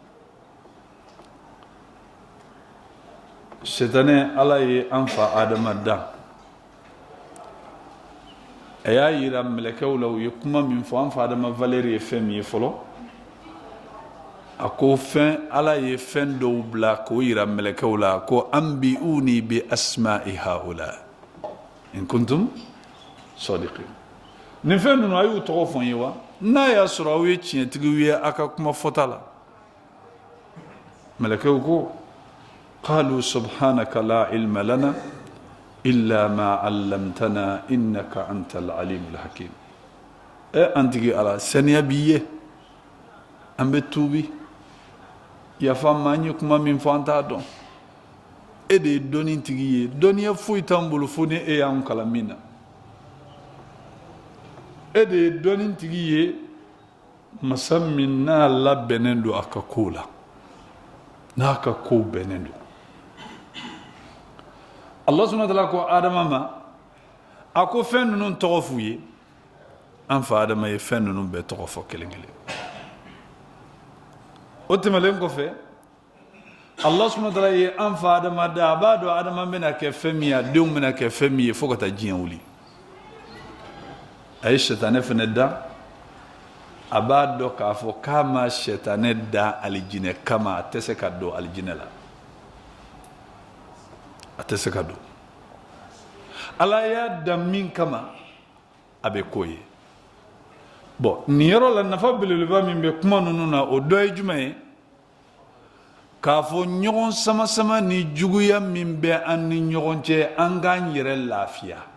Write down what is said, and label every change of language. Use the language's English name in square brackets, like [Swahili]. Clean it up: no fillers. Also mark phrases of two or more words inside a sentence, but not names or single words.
[Bambara] sɛtanɛ ala ye an fa adama dan a y'a yira mɛlɛkɛw la u ye kuma min fɔ an fa adama valeur ye fɛn min ye fɔlɔ a ko fɛn ala ye fɛn dɔw bila k'o yira mɛlɛkɛw la ko [Arabic] أنبئوني بأسماء هؤلاء إن كنتم صادقين [Bambara] nin fɛn ninnu a y'u tɔgɔ fɔ n ye wa n'a y'a sɔrɔ aw ye tiɲɛtigiw ye a ka kuma fɔta la mɛlɛkɛw ko [Arabic] قالوا سبحانك لا علم لنا إلا ما علمتنا إنك أنت العليم الحكيم [Bambara] an tigi ala saniya b'i ye an bɛ tuubi yafa ma an ye kuma min fɔ an t'a dɔn e de ye dɔnni tigi ye dɔnniya foyi t'an bolo fo ni e y'an kalan min na e de ye dɔnni tigi ye masa min n'a labɛnnen don a ka kow la n'a ka kow bɛnnen don [Arabic] الله سبحانه وتعالى [Bambara] ko adama ma a ko fɛn ninnu tɔgɔ f'u ye an fa adama ye fɛn ninnu bɛɛ tɔgɔ fɔ kelen kelen o tɛmɛlen kɔfɛ [Arabic] الله سبحانه وتعالى [Bambara] ye an fa adama da a b'a dɔn adama bɛna kɛ fɛn min ye a denw bɛna kɛ fɛn min ye fo ka taa diɲɛ wuli a ye sɛtanɛ fɛnɛ da a b'a dɔn k'a fɔ k'a ma sɛtanɛ da alijinɛ kama a tɛ se ka don alijinɛ la a tɛ se ka don ala y'a da min kama a bɛ k'o ye bon nin yɔrɔ la nafa belebeleba min bɛ kuma ninnu na o dɔ ye jumɛn ye k'a fɔ ɲɔgɔn sama-sama ni juguya min bɛ an ni ɲɔgɔn cɛ an k'an yɛrɛ lafiya